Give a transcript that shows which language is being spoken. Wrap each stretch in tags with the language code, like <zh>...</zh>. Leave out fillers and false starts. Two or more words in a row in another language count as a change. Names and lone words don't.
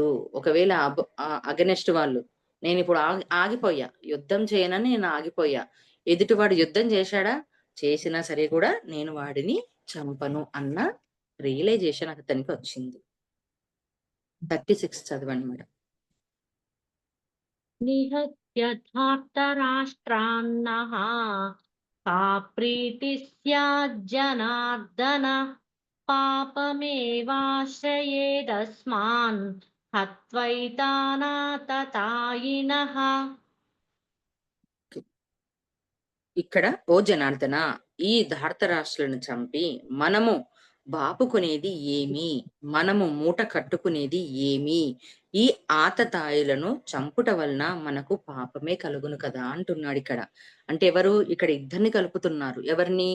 <te>ఒకవేళ అగనెస్ట్ వాళ్ళు నేనిప్పుడు ఆగిపోయా. యుద్ధం చేయనని నేను ఆగిపోయా. ఎదుటివాడు యుద్ధం చేశాడా? చేసినా సరే కూడా నేను వాడిని చంపను అన్న రియలైజేషన్ అతనికొచ్చింది. 36 చదవండి మేడం.</te> <sa>निहत्य का प्रीतिः स्याज्जनार्दन पापमेवाश्रयेदस्मान् हत्वैतानाततायिनः</sa> <te>ఇక్కడ ఓ జనార్దన, ఈ ధార్తరాష్ట్రులను చంపి మనము బాపుకునేది ఏమి, మనము మూట కట్టుకునేది ఏమి, ఈ ఆతతాయులను చంపుట వలన మనకు పాపమే కలుగును కదా అంటున్నాడు ఇక్కడ. అంటే ఎవరు ఇక్కడ ఇద్దరిని కలుపుతున్నారు, ఎవరిని?</te>